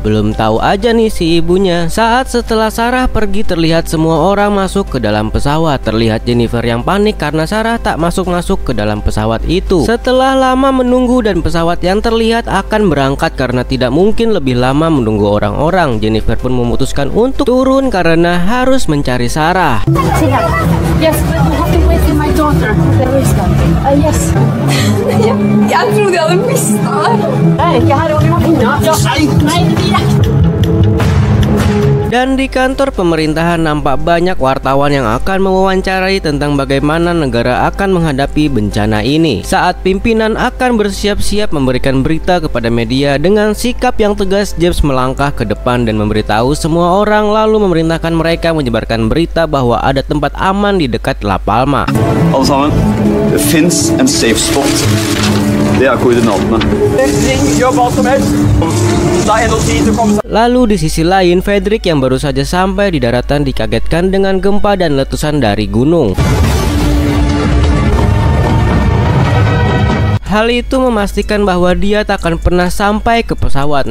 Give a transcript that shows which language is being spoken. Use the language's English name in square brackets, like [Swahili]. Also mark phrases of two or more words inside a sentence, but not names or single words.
[Indonesian] Belum tahu aja nih si ibunya, saat setelah Sarah pergi terlihat semua orang masuk ke dalam pesawat. Terlihat Jennifer yang panik karena Sarah tak masuk-masuk ke dalam pesawat itu. Setelah lama menunggu dan pesawat yang terlihat akan berangkat karena tidak mungkin lebih lama menunggu orang-orang, Jennifer pun memutuskan untuk turun karena harus mencari Sarah. [English] Yes, but you have to wait for my daughter. There is one. Yes. [Swedish] Jag trodde jag hade missat. Nej, jag hade varit inne. Nej. [Indonesian] Dan di kantor pemerintahan nampak banyak wartawan yang akan mewawancarai tentang bagaimana negara akan menghadapi bencana ini. Saat pimpinan akan bersiap-siap memberikan berita kepada media, dengan sikap yang tegas James melangkah ke depan dan memberitahu semua orang, lalu memerintahkan mereka menyebarkan berita bahwa ada tempat aman di dekat La Palma. [Norwegian] Alle sammen, det finnes en [English] safe spot. [Norwegian] Det er koordinatene. [Indonesian] Lalu di sisi lain, Frederick yang baru saja sampai di daratan dikagetkan dengan gempa dan letusan dari gunung. Hal itu memastikan bahwa dia tak akan pernah sampai ke pesawat.